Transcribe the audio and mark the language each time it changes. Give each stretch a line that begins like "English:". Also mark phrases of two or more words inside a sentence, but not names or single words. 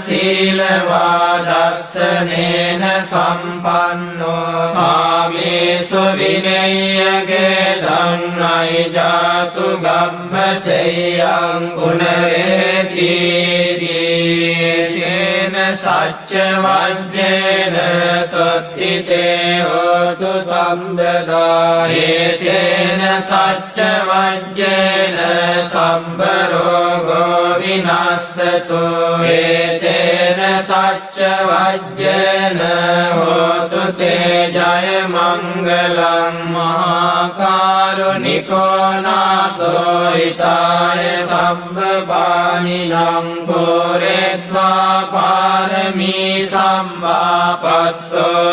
Pali: සීලවාදස්සනේන සම්පන්නෝ කාමේසු විනය්‍යගේ ධන්නයි ජාතු ගබ්බසෙයං පුනරේතිතේන සච්ච වජ්ජේන සොත්තිතේ හෝතු සම්බදා ඒතේන සච්ච වජ්ජේන සම්බරෝගෝ විනස්සතු ඒතේන සච්ච වජ්ජේන හෝතු තේ ජය මංගලං මහා කාරුණිකෝ නාතෝ හිතාය සම්බපානිනං පුරෙත්වා පාරමී සම්මාපත්තෝ